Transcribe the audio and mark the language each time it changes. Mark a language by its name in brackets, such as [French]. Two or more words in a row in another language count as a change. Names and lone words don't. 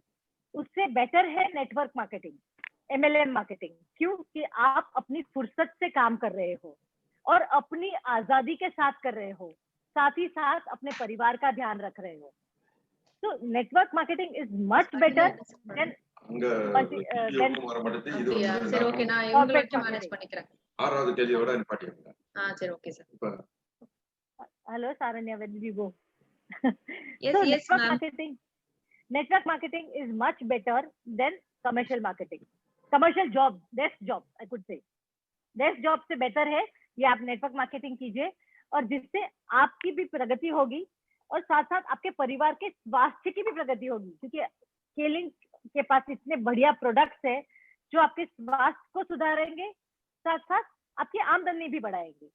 [Hindi] उससे बेटर है [English] network marketing, MLM marketing. [Hindi] क्यों? कि आप अपनी फुर्सत से काम कर रहे हो और अपनी आजादी के साथ कर रहे हो, साथ ही साथ अपने परिवार का ध्यान रख रहे हो। [English] तो network marketing is much better than [Tamil] சரி ஓகே, நான் இவங்கள வச்சு மேனேஜ் பண்ணிக்கிறேன். ஆறாவது கேள்வியோட நிப்பாட்டிடுங்க. சரி [English] okay sir. [Tamil] இப்ப [English] hello Saranya, where did you go? Yes, so yes network marketing is much better than commercial marketing. commercial job, desk job I could say, desk job [Hindi] से बेटर है ये आप [English] network marketing [Hindi] कीजिए, और जिससे आपकी भी प्रगति होगी और साथ साथ आपके परिवार के स्वास्थ्य की भी प्रगति होगी, क्योंकि स्केलिंग के पास इतने बढ़िया प्रोडक्ट्स है जो आपके स्वास्थ्य को सुधारेंगे, साथ साथ आपकी आमदनी भी बढ़ाएंगे।